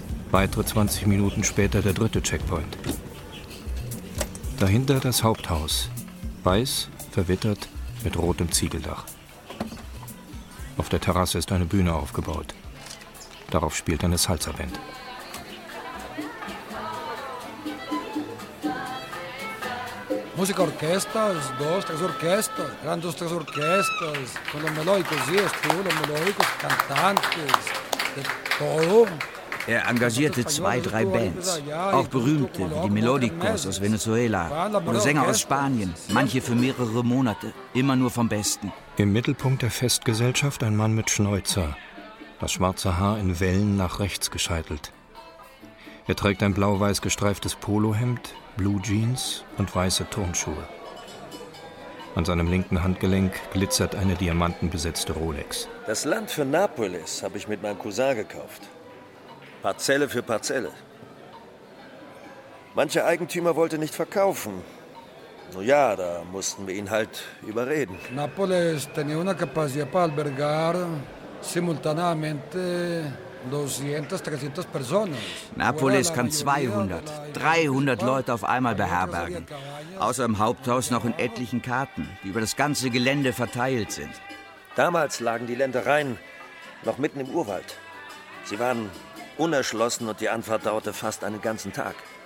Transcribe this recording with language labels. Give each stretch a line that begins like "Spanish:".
German: Weitere 20 Minuten später der dritte Checkpoint. Dahinter das Haupthaus, weiß, verwittert, mit rotem Ziegeldach. Auf der Terrasse ist eine Bühne aufgebaut. Darauf spielt eine Salsa-Band. Musikorchesters,
Spanish: dos, tres orquestas, grandes tres orquestas, con los melódicos, sí, estuvo, los melódicos, cantantes, de todo.
German: Er engagierte 2-3 Bands, auch Berühmte wie die Melodicos aus Venezuela oder Sänger aus Spanien, manche für mehrere Monate, immer nur vom Besten. Im Mittelpunkt der Festgesellschaft ein Mann mit Schnäuzer, das schwarze Haar in Wellen nach rechts gescheitelt. Er trägt ein blau-weiß gestreiftes Polohemd, Blue Jeans und weiße Turnschuhe. An seinem linken Handgelenk glitzert eine diamantenbesetzte Rolex. Das Land für Napoles habe ich mit meinem Cousin gekauft. Parzelle für Parzelle. Mancher Eigentümer wollte nicht verkaufen. Nun ja, da mussten wir ihn halt überreden.
Spanish: Napoles tenía una capacidad para albergar simultáneamente 200, 300 personas.
German: Napoles kann 200, 300 Leute auf einmal beherbergen. Außer im Haupthaus noch in etlichen Karten, die über das ganze Gelände verteilt sind. Damals lagen die Ländereien noch mitten im Urwald. Sie waren unerschlossen und die Anfahrt dauerte fast einen ganzen Tag.